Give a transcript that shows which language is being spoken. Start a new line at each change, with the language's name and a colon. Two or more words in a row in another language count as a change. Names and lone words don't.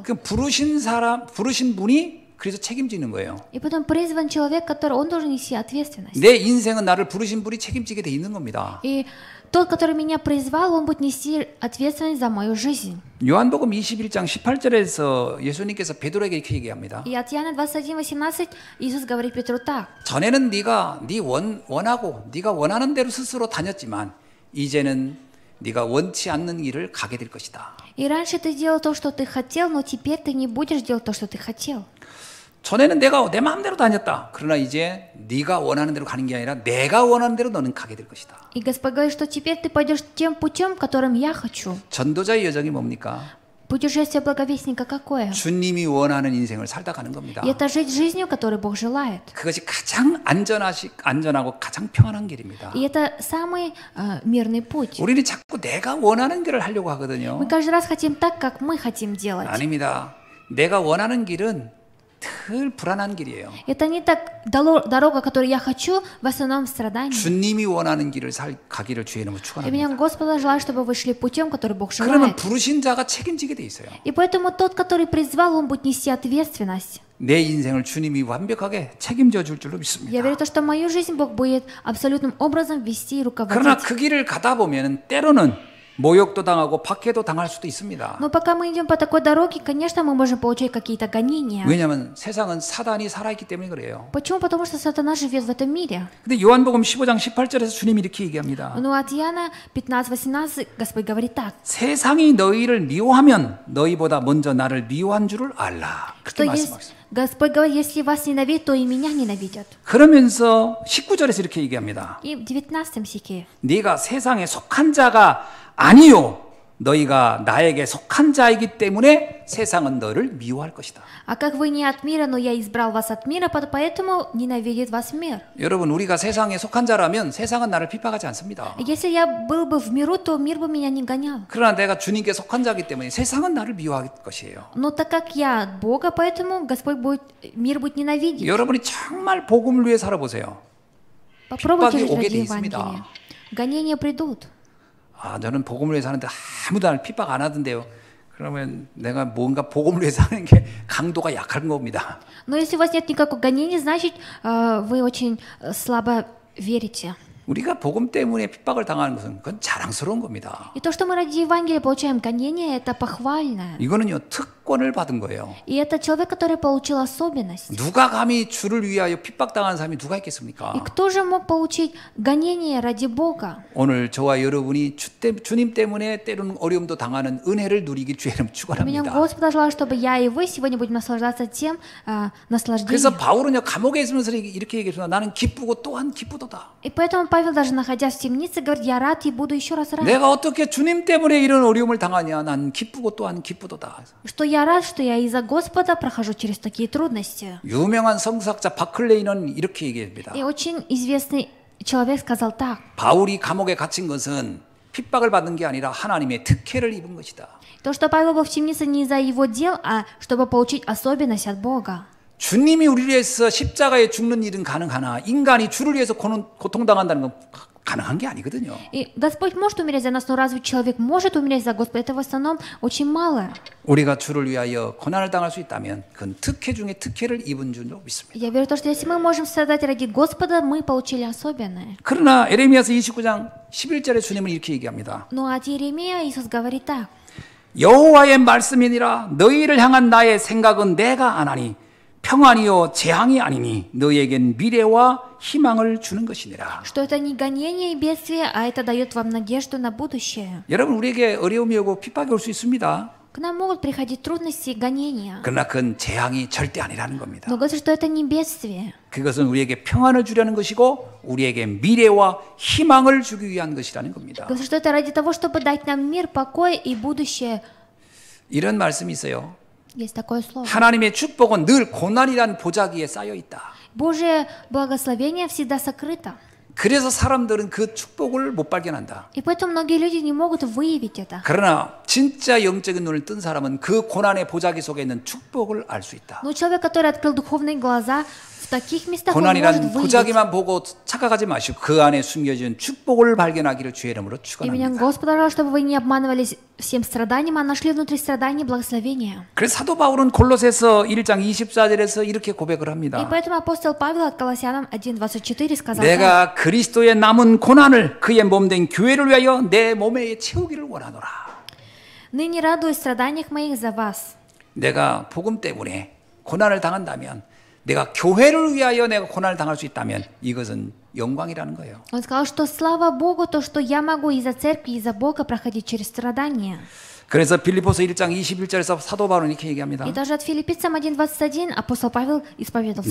Korean: 그 부르신 분이 그래서 책임지는 거예요.
Russian: И потом призван человек, который он должен нести ответственность.
Korean: 내 인생은 나를 부르신 분이 책임지게 돼 있는 겁니다.
Russian: И тот, который меня призвал, он будет нести ответственность за мою жизнь.
Korean: 요한복음 21장 18절에서 예수님께서 베드로에게 이렇게 얘기합니다.
Russian: И от Иоанна 21:18 Иисус говорит Петру так.
Korean: 전에는 네가 원하고 네가 원하는 대로 스스로 다녔지만 이제는 네가 원치 않는 길을 가게 될 것이다.
Russian: И раньше ты делал то, что ты хотел, но теперь ты не будешь делать то, что ты хотел.
Korean: 전에는 내가 내 마음대로 다녔다. 그러나 이제 네가 원하는 대로 가는 게 아니라 내가 원하는 대로 너는 가게 될 것이다.
Russian: И Господь говорит, что теперь ты пойдешь тем путем, которым я хочу.
Korean: 전도자의 여정이 뭡니까?
Russian: Путешествие благовестника какое?
Korean: 주님이 원하는 인생을 살다 가는 겁니다.
Russian: И это жить жизнью, которую Бог желает.
Korean: 그것이 가장 안전하고 가장 평안한 길입니다.
Russian: И это самый мирный путь.
Korean: 우리는 자꾸 내가 원하는 길을 하려고 하거든요.
Russian: Мы каждый раз хотим так, как мы хотим делать.
Korean: 아닙니다. 내가 원하는 길은 늘 불안한 길이에요.
Russian: Это не так дорога, которую я хочу, в основном страдания.
Korean: 주님이 원하는 길을 가기를 주의 이름으로
Russian: Именем
Korean: 축원합니다.
Russian: Господа желаю, чтобы вы шли путем, который Бог
Korean: 그러면
Russian: желает.
Korean: 부르신 자가 책임지게 돼 있어요.
Russian: И поэтому тот, который призвал, он будет нести ответственность.
Korean: 내 인생을 주님이 완벽하게 책임져 줄 줄로
Russian: Я
Korean: 믿습니다.
Russian: верю, что мою жизнь Бог будет абсолютным образом вести и
Korean: 그러나
Russian: руководить.
Korean: 그 길을 가다 보면 때로는 모욕도 당하고 박해도 당할 수도 있습니다.
Russian: Но пока мы идем по такой дороге, конечно, мы можем получать какие-то гонения.
Korean: 왜냐하면 세상은 사단이 살아있기 때문에 그래요.
Russian: Почему? Потому что сатана живет в этом мире.
Korean: 근데 요한복음 15장 18절에서 주님이 이렇게 얘기합니다.
Russian: Но от Иоанна 15:18 Господь говорит так,
Korean: 세상이 너희를 미워하면 너희보다 먼저 나를 미워한 줄을 알라. 그렇게
Russian: что
Korean: 말씀하셨어요.
Russian: Господь говорит, если вас ненавидят, то и меня ненавидят.
Korean: 그러면서 19절에서 이렇게 얘기합니다.
Russian: И в 19 стихе.
Korean: 네가 세상에 속한 자가 아니요. 너희가 나에게 속한 자이기 때문에 세상은 너를 미워할 것이다.
Russian: А как вы не от мира, но я избрал вас от мира, поэтому ненавидит вас мир.
Korean: 여러분, 우리가 세상에 속한 자라면 세상은 나를 핍박하지 않습니다.
Russian: Если я был бы в миру, то мир бы меня не гонял.
Korean: 그러나 내가 주님께 속한 자이기 때문에 세상은 나를 미워할 것이에요.
Russian: Но так как я от Бога, поэтому мир будет ненавидеть.
Korean: 여러분이 정말 복음을 위해 살아보세요.
Russian: Попробуйте жить
Korean: 오게
Russian: ради
Korean: 돼 있습니다.
Russian: Евангелия. Гонения придут.
Korean: 아, 저는 복음을 위해 사는데 아무도 나를 핍박 안 하던데요. 그러면 내가 뭔가 복음을 위해 사는 게 강도가 약한 겁니다.
Russian: Но если у вас нет никакого гонения, значит, вы очень слабо верите.
Korean: 우리가 복음 때문에 핍박을 당하는 것은 그건 자랑스러운 겁니다.
Russian: И то, что мы ради Евангелия получаем гонения, это похвально.
Korean: 이거는요, 특권을 받은 거예요.
Russian: И это человек, который получил особенность.
Korean: 누가 감히 주를 위하여 핍박당하는 사람이 누가 있겠습니까?
Russian: И кто же мог получить гонения ради Бога?
Korean: 오늘 저와 여러분이 주님 때문에 때로는 어려움도 당하는 은혜를 누리기 주의 이름
Russian: Именем
Korean: 축원합니다.
Russian: Господа желаю, чтобы я и вы сегодня будем наслаждаться тем наслаждением.
Korean: 그래서 바울은요, 감옥에 있으면서 이렇게 얘기했습니다. 나는 기쁘고 또한 기쁘도다.
Russian: И поэтому Павел, даже находясь в темнице, говорит, я рад и буду еще раз рад.
Korean: 내가 어떻게 주님 때문에 이런 어려움을 당하냐? 난 기쁘고 또한 기쁘도다.
Russian: Что я рад, что я из-за Господа прохожу через такие трудности.
Korean: 유명한 성사학자 바클레이는 이렇게 얘기합니다.
Russian: И очень известный человек сказал так.
Korean: 바울이 감옥에 갇힌 것은 핍박을 받는 게 아니라 하나님의 특혜를 입은 것이다.
Russian: То, что Павел был в темнице не из-за его дел, а чтобы получить особенность от Бога.
Korean: 주님이 우리를 위해서 십자가에 죽는 일은 가능하나 인간이 주를 위해서 고통당한다는 건 가능한 게 아니거든요.
Russian: И Господь может умереть за нас, но разве человек может умереть за Господа? Это в основном очень мало.
Korean: 우리가 주를 위하여 고난을 당할 수 있다면 그건 특혜 중에 특혜를 입은 줄로 믿습니다.
Russian: Я верю в то, что если мы можем страдать ради Господа, мы получили особенное.
Korean: 그러나 에레미야서 29장 11절에 주님은 이렇게 얘기합니다.
Russian: Но от Иеремия Иисус говорит так.
Korean: 여호와의 말씀이니라 너희를 향한 나의 생각은 내가 아나니 평안이요 재앙이 아니니 너희에겐 미래와 희망을 주는 것이니라.
Russian: Что это не гонение и бедствие, а это дает вам надежду на будущее.
Korean: 여러분, 우리에게 어려움이 오고 핍박이 올 수 있습니다.
Russian: К нам могут приходить трудности и гонения.
Korean: 그러나 그건 재앙이 절대 아니라는 겁니다.
Russian: Но говорится, что это не бедствие.
Korean: 그것은 우리에게 평안을 주려는 것이고 우리에게 미래와 희망을 주기 위한 것이라는 겁니다.
Russian: Говорится, что это ради того, чтобы дать нам мир, покой и будущее.
Korean: 이런 말씀이 있어요.
Russian: Есть такое слово.
Korean: 하나님의 축복은 늘 고난이란 보자기에 쌓여 있다.
Russian: Божие благословение всегда сокрыто.
Korean: 그래서 사람들은 그 축복을 못 발견한다.
Russian: И поэтому многие люди не могут выявить это.
Korean: 그러나 진짜 영적인 눈을 뜬 사람은 그 고난의 보자기 속에 있는 축복을 알 수 있다.
Russian: Но человек, который открыл духовные глаза, в таких местах он может
Korean: 고난이란
Russian: выявить.
Korean: 보자기만 보고 착각하지 마시고 그 안에 숨겨진 축복을 발견하기를 주의 이름으로
Russian: Именем
Korean: 축원합니다.
Russian: Господа, чтобы вы не обманывались всем страданием, а нашли внутри страданий благословения.
Korean: 그래서 사도 바울은 골로새서 1장 24절에서 이렇게 고백을
Russian: И
Korean: 합니다.
Russian: поэтому апостол Павел от Колоссянам 1:24 сказал так.
Korean: 내가 그리스도의 남은 고난을 그의 몸된 교회를 위하여 내 몸에 채우기를 원하노라.
Russian: Ныне радуюсь в страданиях моих за вас.
Korean: 내가 복음 때문에 고난을 당한다면 내가 교회를 위하여 내가 고난을 당할 수 있다면 이것은 영광이라는 거예요.
Russian: Он сказал, что слава Богу, то, что я могу из-за церкви, из-за Бога проходить через страдания.
Korean: 그래서 빌립보서 1장 21절에서 사도 바울은 이렇게 얘기합니다.
Russian: И даже от Филиппийцам 1:21 апостол Павел исповедовался